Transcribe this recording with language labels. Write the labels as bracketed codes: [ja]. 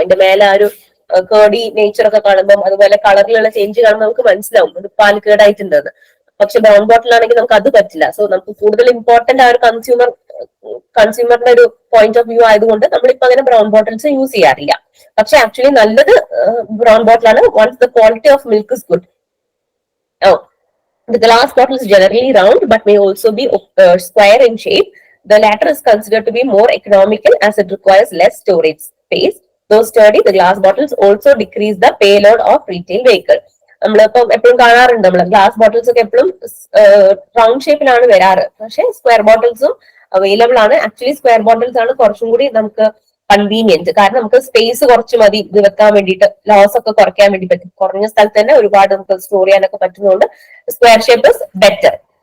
[ml] അതിന്റെ മേലെ ആ ഒരു കേർഡി നേച്ചർ ഒക്കെ കാണുമ്പോൾ, അതുപോലെ കളറിലുള്ള ചേഞ്ച് കാണുമ്പോൾ നമുക്ക് മനസ്സിലാവും ഇത് പാൽ കേടായിട്ടുണ്ടെന്ന്. പക്ഷെ ബ്രൗൺ ബോട്ടിൽ ആണെങ്കിൽ നമുക്ക് അത് പറ്റില്ല. സോ നമുക്ക് കൂടുതൽ ഇമ്പോർട്ടന്റ് ആ ഒരു കൺസ്യൂമറിന്റെ ഒരു പോയിന്റ് ഓഫ് വ്യൂ ആയതുകൊണ്ട് നമ്മളിപ്പോ അങ്ങനെ ബ്രൗൺ ബോട്ടിൽസ് യൂസ് ചെയ്യാറില്ല. പക്ഷെ ആക്ച്വലി നല്ലത് ബ്രൗൺ ബോട്ടിലാണ്. [en] Once the quality of milk is good. The glass bottle is generally round but may also be square in shape. The latter is considered to be more economical as it requires less storage space. Though sturdy, the glass bottles also decrease the payload of retail vehicle. [ml] നമ്മളിപ്പം എപ്പോഴും കാണാറുണ്ട്, നമ്മള് glass bottles ഒക്കെ എപ്പോഴും round ഷേപ്പിലാണ് വരാറ്. പക്ഷെ square ബോട്ടിൽസും available ആണ്. ആക്ച്വലി സ്ക്വയർ ബോട്ടിൽസ് ആണ് കുറച്ചും കൂടി നമുക്ക് കൺവീനിയന്റ്. കാരണം നമുക്ക് സ്പേസ് കുറച്ച് മതി ഇത് വെക്കാൻ വേണ്ടിയിട്ട്, ലോസ് ഒക്കെ കുറയ്ക്കാൻ വേണ്ടി പറ്റും. കുറഞ്ഞ സ്ഥലത്ത് തന്നെ ഒരുപാട് നമുക്ക് സ്റ്റോർ ചെയ്യാനൊക്കെ പറ്റുന്നതുകൊണ്ട് [en] Square shape is better.